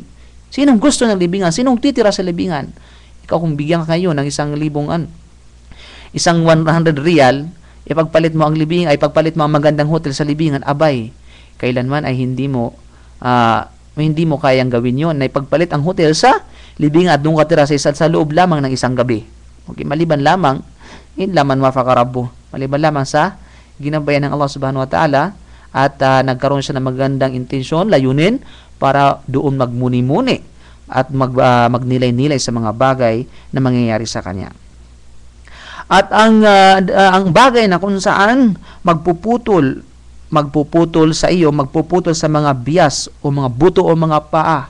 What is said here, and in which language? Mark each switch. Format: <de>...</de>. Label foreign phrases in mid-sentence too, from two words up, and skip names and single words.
<tl>Sinong gusto ng libingan? Sinong titira sa libingan? Ikaw kung bigyan ka kayo ng 100 real, ipagpalit mo ang libingan, ay pagpalit mo ang magandang hotel sa libingan, abay, kailanman ay hindi mo kayang gawin yon, na ipagpalit ang hotel sa libingan at doon ka tira sa loob lamang ng isang gabi. Okay, maliban lamang sa ginabayan ng</tl> <ar>الله سبحانه وتعالى</ar> <tl>at nagkaroon siya ng magandang intensyon, layunin para doon magmuni-muni at magnilay-nilay sa mga bagay na mangyayari sa kanya. At ang bagay na kung saan magpuputol sa iyo, magpuputol sa mga bias o mga buto o mga paa.</tl>